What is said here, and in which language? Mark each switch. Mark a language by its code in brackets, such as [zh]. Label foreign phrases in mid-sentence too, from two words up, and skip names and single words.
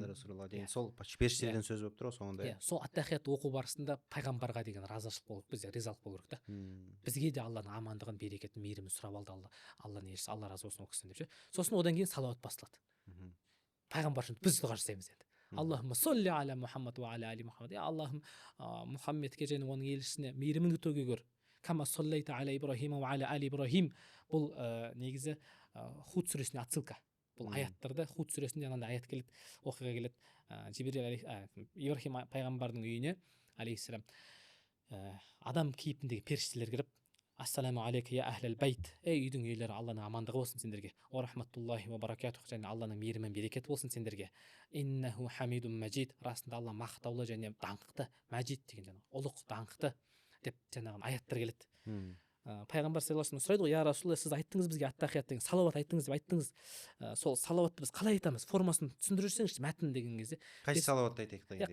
[kk] Сол періштелерден сөз болып тұр ғой соңында. Сол ат-тахиятты оқу барысында пайғамбарға деген разышылық болу керек, бізде ризалық болу керек та. Бізге де Алланың амандығын, берекетін, мейірімін сұрап алды Алланың елшісі, Алла разы болсын ол кісіден деп ше. Сосын одан кейін салауат басталады. Пайғамбар үшін біз дұға жасаймыз енді. [ar] اللهم صل على محمد وعلى آل محمد. [kk] Аллахым Мұхаммедке және оның елшісіне мейіріміңді төгегөр. [ar] كما صليت على إبراهيم وعلى آل إبراهيم. [kk] Бұл негізі Худ сүресіне отсылка. Бұл аяттарда Худ сүресінде анандай аят келеді, оқиға келеді. Ибрахим пайғамбардың үйіне алейхиссалам адам кейпіндегі періштелер кіріп, [ar] السلام عليك يا أهل البيت, [kk] ей үйдің иелері, алланың амандығы болсын сендерге, [ar] ورحمة الله وبركاته, [kk] және алланың мейірі мен берекеті болсын сендерге, [ar] إنه حميد مجيد, [kk] расында алла мақтаулы және даңқты, мәжид деген жаңағы ұлық даңқты деп жаңағы аяттар келеді. Пайғамбар [ar] صلى الله عليه [kk] сұрайды ғой, [ar] يا رسول الله, [kk] сіз айттыңыз бізге ат-тахият деген салауат айттыңыз деп айттыңыз, сол салауатты біз қалай айтамыз, формасын түсіндіріп жіберсеңізші, мәтін деген кезде. Қайсы салауатты айтайық деген.